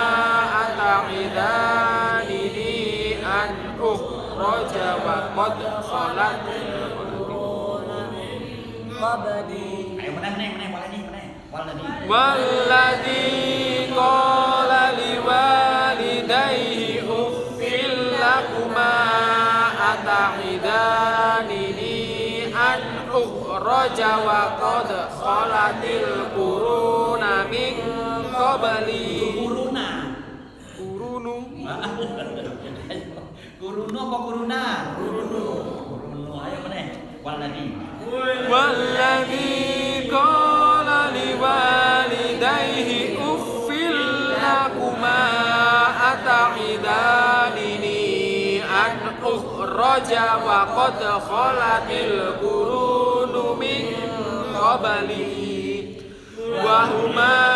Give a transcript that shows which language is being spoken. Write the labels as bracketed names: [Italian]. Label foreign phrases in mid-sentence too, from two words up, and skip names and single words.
[Arabic] أتعدانني أن أخرج وقد خلت والذي قال لوالديه أف لكما أتعدانني أن أخرج وقد خلت القرون من قبلي. [Javanese] Kurunu apa kuruna? Kurunu. Ayo meneh. [Arabic] والذي قال لوالديه أف لكما أتعدانني أن أخرج وقد خلت القرون من قبلي وهما